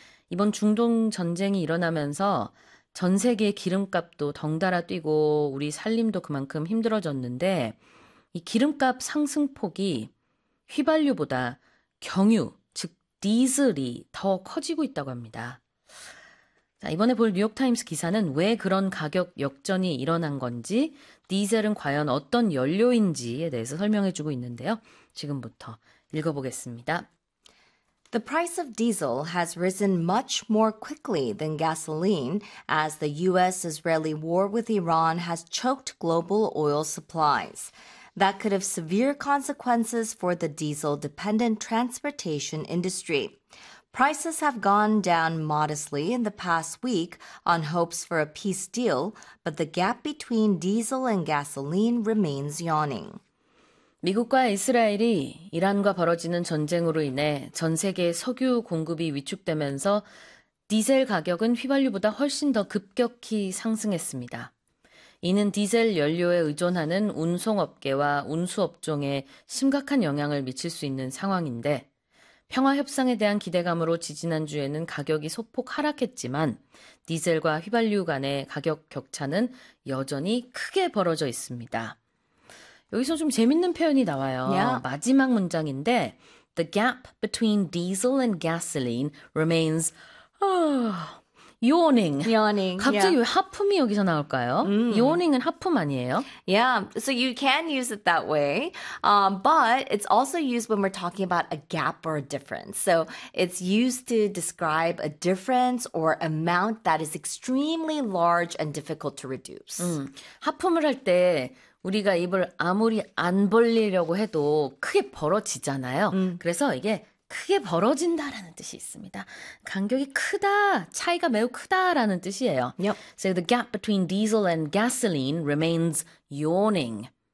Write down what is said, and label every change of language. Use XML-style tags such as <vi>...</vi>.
<ko>이번 중동 전쟁이 일어나면서 전 세계 기름값도 덩달아 뛰고 우리 살림도 그만큼 힘들어졌는데, 이 기름값 상승폭이 휘발유보다 경유, 즉 디젤이 더 커지고 있다고 합니다. 자, 이번에 볼 뉴욕타임스 기사는 왜 그런 가격 역전이 일어난 건지, 디젤은 과연 어떤 연료인지에 대해서 설명해 주고 있는데요. 지금부터 읽어보겠습니다.</ko> <en>The price of diesel has risen much more quickly than gasoline as the U.S.-Israeli war with Iran has choked global oil supplies. That could have severe consequences for the diesel-dependent transportation industry. Prices have gone down modestly in the past week on hopes for a peace deal, but the gap between diesel and gasoline remains yawning.</en> <ko>미국과 이스라엘이 이란과 벌어지는 전쟁으로 인해 전 세계 석유 공급이 위축되면서 디젤 가격은 휘발유보다 훨씬 더 급격히 상승했습니다. 이는 디젤 연료에 의존하는 운송업계와 운수업종에 심각한 영향을 미칠 수 있는 상황인데, 평화협상에 대한 기대감으로 지지난주에는 가격이 소폭 하락했지만, 디젤과 휘발유 간의 가격 격차는 여전히 크게 벌어져 있습니다. 여기서 좀 재밌는 표현이 나와요. 마지막 문장인데,</ko> <en>The gap between diesel and gasoline remains yawning. Yawning,</en> <ko>갑자기 왜 하품이 여기서 나올까요? yawning은 하품 아니에요?</ko> <en>So you can use it that way, but it's also used when we're talking about a gap or a difference. So it's used to describe a difference or amount that is extremely large and difficult to reduce.</en> <ko>하품을 할 때, 우리가 입을 아무리 안 벌리려고 해도 크게 벌어지잖아요. 그래서 이게 크게 벌어진다라는 뜻이 있습니다. 간격이 크다, 차이가 매우 크다라는 뜻이에요.</ko> <en>So the gap between diesel and gasoline remains yawning.</en>